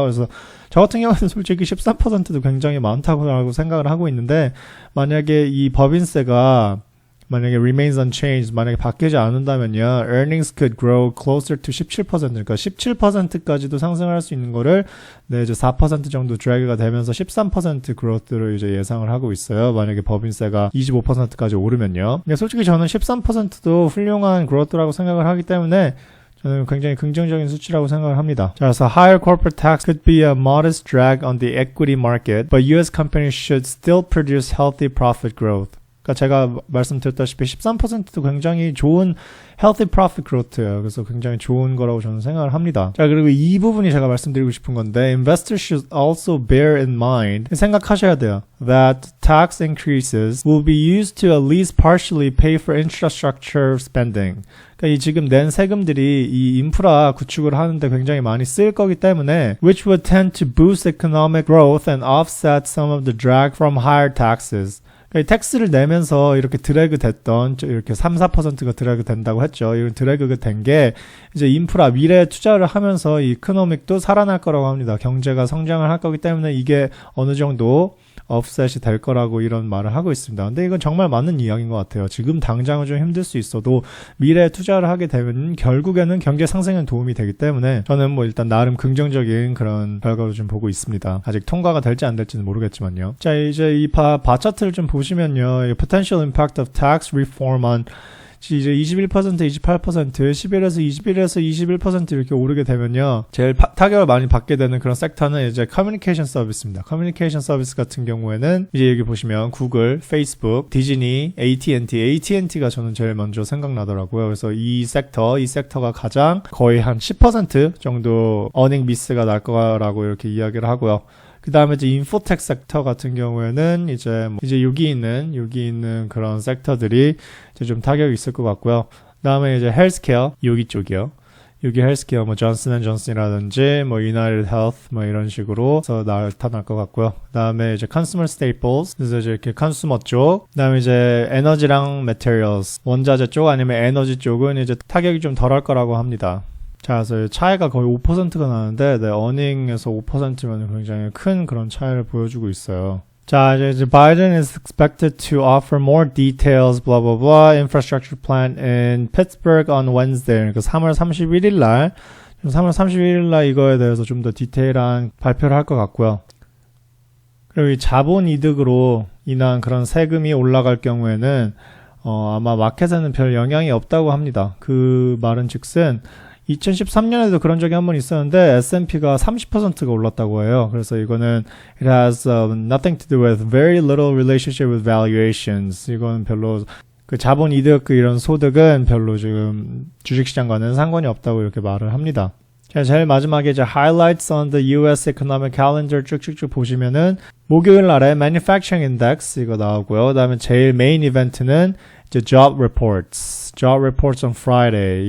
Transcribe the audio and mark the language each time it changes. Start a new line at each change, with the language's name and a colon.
Korean: 그래서 저 같은 경우는 솔직히 13%도 굉장히 많다고 생각을 하고 있는데 만약에 이 법인세가 만약에
English: remains unchanged,
Korean: 만약에 바뀌지 않는다면요,
English: earnings could grow closer to 17%,
Korean: 그러니까 17%까지도 상승할 수 있는 거를, 네, 이제 4% 정도 drag가 되면서 13% growth를 이제 예상을 하고 있어요. 만약에 법인세가 25%까지 오르면요. 근데 솔직히 저는 13%도 훌륭한 growth라고 생각을 하기 때문에, 저는 굉장히 긍정적인 수치라고 생각을 합니다. 자, 그래서
English: higher corporate tax could be a modest drag on the equity market, but US companies should still produce healthy profit growth.
Korean: 그러니까 제가 말씀드렸다시피 13%도 굉장히 좋은
English: healthy profit growth
Korean: 예요. 그래서 굉장히 좋은 거라고 저는 생각을 합니다. 자, 그리고 이 부분이 제가 말씀드리고 싶은 건데
English: investors should also bear in mind
Korean: 생각하셔야 돼요.
English: That tax increases will be used to at least partially pay for infrastructure spending.
Korean: 그러니까 이 지금 낸 세금들이 이 인프라 구축을 하는데 굉장히 많이 쓰일 거기 때문에
English: which would tend to boost economic growth and offset some of the drag from higher taxes.
Korean: 텍스를 내면서 이렇게 드래그 됐던, 이렇게 3, 4%가 드래그 된다고 했죠. 이런 드래그가 된 게, 이제 인프라, 미래에 투자를 하면서 이 이코노믹도 살아날 거라고 합니다. 경제가 성장을 할 거기 때문에 이게 어느 정도 offset이 될 거라고 이런 말을 하고 있습니다. 근데 이건 정말 맞는 이야기인 것 같아요. 지금 당장은 좀 힘들 수 있어도 미래에 투자를 하게 되면 결국에는 경제 상승에 도움이 되기 때문에 저는 뭐 일단 나름 긍정적인 그런 결과를 좀 보고 있습니다. 아직 통과가 될지 안 될지는 모르겠지만요. 자, 이제 이 바 차트를 좀 보시면요.
English: Potential impact of tax reform on
Korean: 이제 21%, 28%, 11에서 21% 이렇게 오르게 되면요. 제일 타격을 많이 받게 되는 그런 섹터는 이제 커뮤니케이션 서비스입니다. 커뮤니케이션 서비스 같은 경우에는 이제 여기 보시면 구글, 페이스북, 디즈니, AT&T가 저는 제일 먼저 생각나더라고요. 그래서 이 섹터가 가장 거의 한 10% 정도 어닝 미스가 날 거라고 이렇게 이야기를 하고요. 그 다음에 이제 인포텍 섹터 같은 경우에는 이제 여기 있는 그런 섹터들이 이제 좀 타격이 있을 것 같고요. 그 다음에 이제 헬스케어, 여기 쪽이요. 여기 헬스케어, 뭐 존슨앤존슨이라든지 뭐 유나이티드 헬스 뭐 이런 식으로 나타날 것 같고요. 그 다음에 이제 컨슈머 스테이플스, 그래서 이제 이렇게 컨슈머 쪽. 그 다음에 이제 에너지랑 매테리얼스, 원자재 쪽 아니면 에너지 쪽은 이제 타격이 좀 덜할 거라고 합니다. 자, 그래서 차이가 거의 5%가 나는데, 네, 어닝에서 5%면 굉장히 큰 그런 차이를 보여주고 있어요. 자, 이제
English: Biden is expected to offer more details, blah, blah, blah, infrastructure plan in Pittsburgh on Wednesday.
Korean: 그러니까 3월 31일 날 이거에 대해서 좀 더 디테일한 발표를 할 것 같고요. 그리고 이 자본 이득으로 인한 그런 세금이 올라갈 경우에는, 아마 마켓에는 별 영향이 없다고 합니다. 그 말은 즉슨, 2013년에도 그런 적이 한 번 있었는데 S&P가 30%가 올랐다고 해요. 그래서 이거는
English: it has nothing to do with very little relationship with valuations.
Korean: 이건 별로 그 자본 이득 이런 소득은 별로 지금 주식시장과는 상관이 없다고 이렇게 말을 합니다. 자, 제일 마지막에 이제
English: highlights on the US economic calendar
Korean: 쭉쭉쭉 보시면은 목요일 날에
English: manufacturing index
Korean: 이거 나오고요. 그다음에 제일 메인 이벤트는 이제
English: job reports on Friday.